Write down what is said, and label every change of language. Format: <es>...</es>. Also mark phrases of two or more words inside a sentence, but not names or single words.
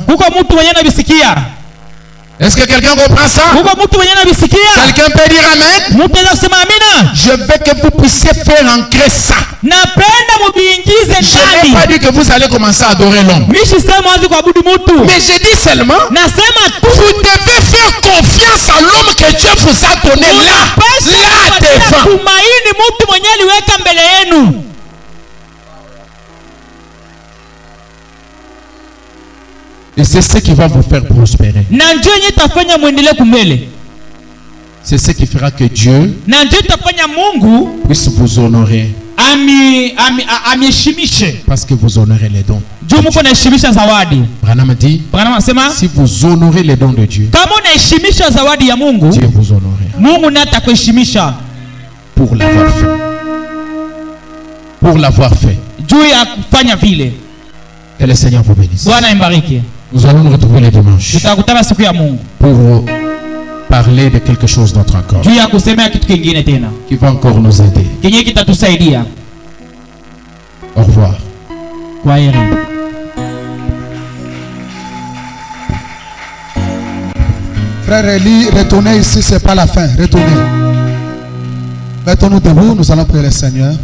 <sw>Kuko mtu mwenye anabisikia?</sw> <fr>Est-ce que quelqu'un comprend ça?</fr> <sw>Kuko mtu mwenye anabisikia?</sw> <fr>Quelqu'un peut dire amen?</fr> <sw>Mtu anaweza kusema amina?</sw> <fr>Je veux que vous puissiez faire ancrer ça.</fr> <sw>Napenda mubiingize</sw> <fr>Je n'ai</fr> <sw>ndani.</sw> <fr>pas dit que vous allez commencer à adorer l'homme.</fr> <sw>Mishi sema wazi kuabudu mtu.</sw> <fr>Mais je dis seulement,</fr> <sw>Nasema tu</sw> <fr>vous devez faire confiance à l'homme que Dieu vous a donné là devant.</fr> <sw>tumaini mtu mwenye aliweka mbele yenu.</sw> <fr>Et c'est ce qui va vous faire prospérer.</fr> <sw>Na njoo yenye tafanya muendelee kumbele.</sw> <fr>C'est ce qui fera que Dieu</fr> <sw>Na njoo tafanya Mungu</sw> <fr>puisse vous honorer.</fr> <sw>amiheshimishe.</sw> <fr>Parce que vous honorez les dons.</fr> <sw>Juu mko naheshimisha zawadi.</sw> <fr>Branham dit,</fr> <sw>Branham anasema</sw> <fr>si vous honorez les dons de Dieu,</fr> <sw>kama unaheshimisha zawadi ya Mungu,</sw> <fr>Dieu vous honorera.</fr> <sw>Mungu naye atakuheshimisha</sw> <fr>Pour l'avoir fait. Pour l'avoir fait.</fr> <sw>juu ya kufanya vile.</sw> <fr>Que le Seigneur vous bénisse.</fr> <sw>Bwana imbariki.</sw> <fr>Nous allons nous retrouver les dimanches</fr> <sw>Tutakutana siku ya Mungu</sw> <fr>pour parler de quelque chose d'autre encore</fr> <sw>juu ya kusemea kitu kingine tena</sw> <fr>qui va encore nous aider.</fr> <sw>kenye kitatusaidia.</sw> <fr>Au revoir.</fr> <sw>Kwaheri.</sw> <fr>Frère Eli, retournez ici, c'est pas la fin. Retournez. Mettons-nous debout, nous allons prier le Seigneur.</fr>